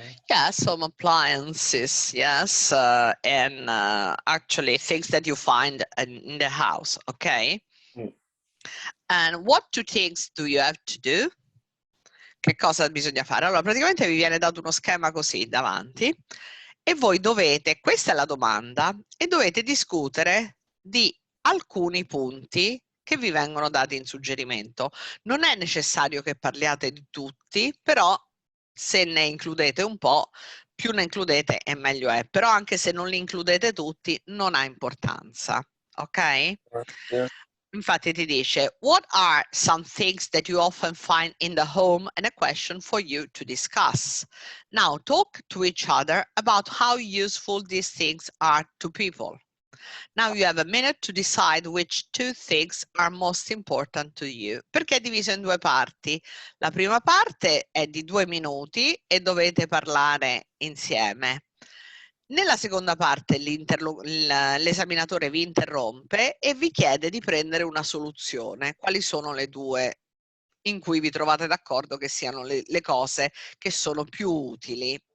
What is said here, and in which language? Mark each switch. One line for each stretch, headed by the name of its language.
English: Yes, home appliances, yes, and actually things that you find in the house, okay? And what two things do you have to do?
Italian: Che cosa bisogna fare? Allora, praticamente vi viene dato uno schema così davanti e voi dovete, questa è la domanda, e dovete discutere di alcuni punti che vi vengono dati in suggerimento. Non è necessario che parliate di tutti, però se ne includete un po', più ne includete e meglio è. Però anche se non li includete tutti, non ha importanza, ok?
English: Yeah.
Italian: Infatti ti dice,
English: what are some things that you often find in the home, and a question for you to discuss. Now talk to each other about how useful these things are to people. Now you have a minute to decide which two things are most important to you.
Italian: Perché è diviso in due parti. La prima parte è di 2 minuti e dovete parlare insieme. Nella seconda parte l'esaminatore vi interrompe e vi chiede di prendere una soluzione. Quali sono le due in cui vi trovate d'accordo che siano le cose che sono più utili?